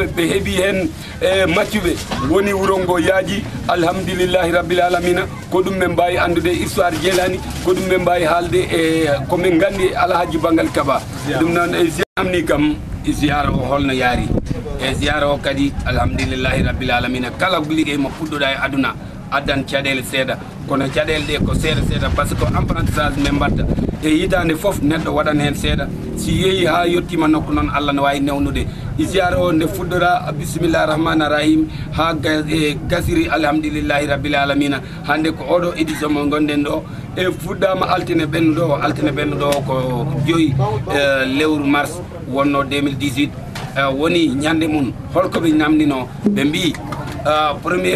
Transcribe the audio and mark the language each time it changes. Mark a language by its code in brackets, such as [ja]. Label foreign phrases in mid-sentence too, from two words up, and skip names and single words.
[ff] ɓe heeɓi hen maccuɓe woni wuro ngo yaaji [ar] الحمد لله رب العالمين [ff] ko ɗum ɓe mbawi andude histoire jeelani ko ɗum ɓe mbawi haalde e komin gandi Alhaji Bangal Kaba ɗum noon e amni kam ziyara o holno yaari e ziyara o kadi [ar] الحمد لله رب العالمين [ff] kala ligguey mo puɗɗoɗa e aduna addan caɗele seeɗa kono caɗele ɗe ko seeɗa seeɗa [fr] par ce que apprentissage [ff] men mbatta e yitande fof neɗɗo waɗan hen seeɗa si yeehi ha yettima nokku noon Allah ne wawi newnude ziara o nde fuɗɗora [ar] بسم الله الرحمن الرحيم [ff] ha gasiri [ar] الحمد لله رب العالمين [ff] hande ko oɗo édition mo gonɗen ɗo e fuɗɗama altine ɓennuɗo o ko 5 lewru mars wonno 2018 woni ñande mum holko ɓe namdino ɓe mbi premier